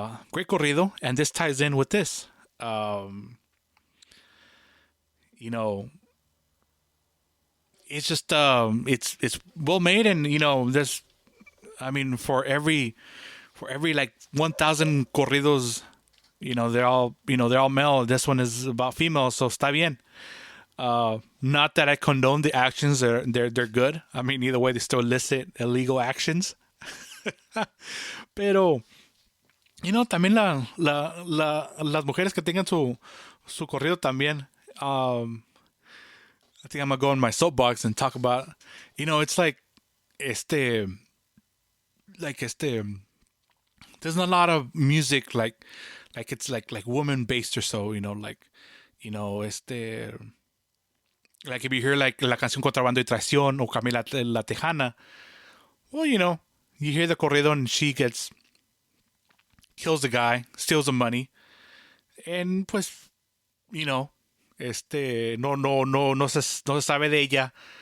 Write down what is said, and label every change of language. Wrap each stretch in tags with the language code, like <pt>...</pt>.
<en>Great corrido, and this ties in with this. It's just it's well made, and there's, I mean, for every like 1,000 corridos, they're all male. This one is about female, so</en> <es>está bien.</es> <en>Not that I condone the actions; they're good. I mean, either way, they still illicit, illegal actions.</en> <es>Pero, también las mujeres que tengan su corrido también.</es> <en>I think I'm gonna go on my soapbox and talk about. It's like, there's not a lot of music like it's like woman based or so. Like if you hear like la canción Contrabando y Traición or Camila la Tejana, well, you hear the corrido and she kills the guy, steals the money, and</en> <es>pues, no se sabe de ella.</es>